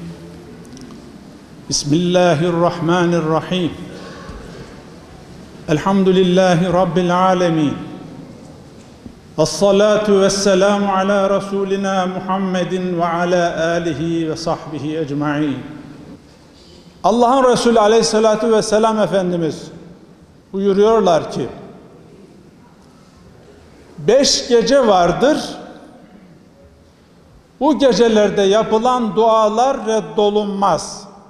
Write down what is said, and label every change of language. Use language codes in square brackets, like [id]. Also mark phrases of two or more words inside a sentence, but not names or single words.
[ar] بسم الله الرحمن الرحيم. الحمد لله رب العالمين. الصلاة والسلام على رسولنا محمد وعلى آله وصحبه ecmaîn. [tr] Allah'ın Resulü aleyhissalatu vesselam Efendimiz buyuruyorlar ki 5 gece vardır. Bu gecelerde yapılan dualar reddolunmaz.